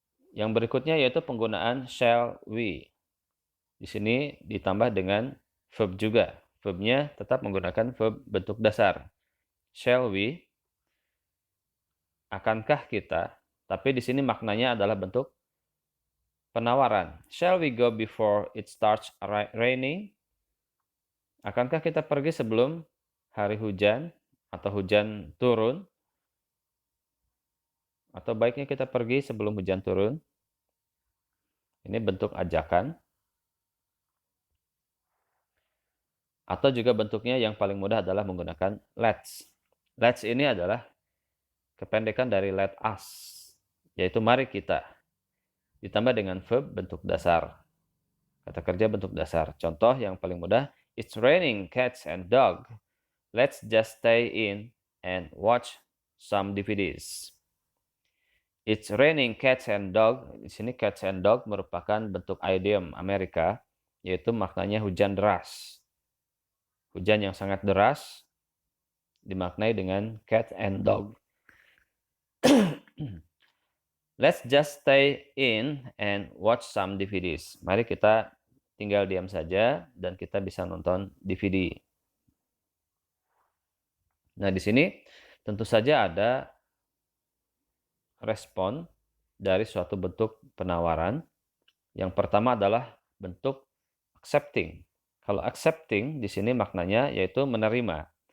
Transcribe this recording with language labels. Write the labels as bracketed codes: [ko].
[id] Yang berikutnya yaitu penggunaan shall we. Di sini ditambah dengan verb juga. Verbnya tetap menggunakan verb bentuk dasar. Shall we, akankah kita, tapi di sini maknanya adalah bentuk penawaran. [en] Shall we go before it starts raining? [id] Akankah kita pergi sebelum hari hujan atau hujan turun? Atau baiknya kita pergi sebelum hujan turun? Ini bentuk ajakan. Atau juga bentuknya yang paling mudah adalah menggunakan let's. Let's ini adalah kependekan dari let us, yaitu mari kita. Ditambah dengan verb bentuk dasar. Kata kerja bentuk dasar. Contoh yang paling mudah, [en] it's raining cats and dog. Let's just stay in and watch some DVDs. It's raining cats and dog. [id] Di sini cats and dog merupakan bentuk idiom Amerika, yaitu maknanya hujan deras. Hujan yang sangat deras dimaknai dengan cat and dog. [en] Let's just stay in and watch some DVDs. [id] Mari kita tinggal diam saja dan kita bisa nonton DVD. Nah, di sini tentu saja ada respon dari suatu bentuk penawaran. Yang pertama adalah bentuk accepting. Kalau accepting di sini maknanya yaitu menerima.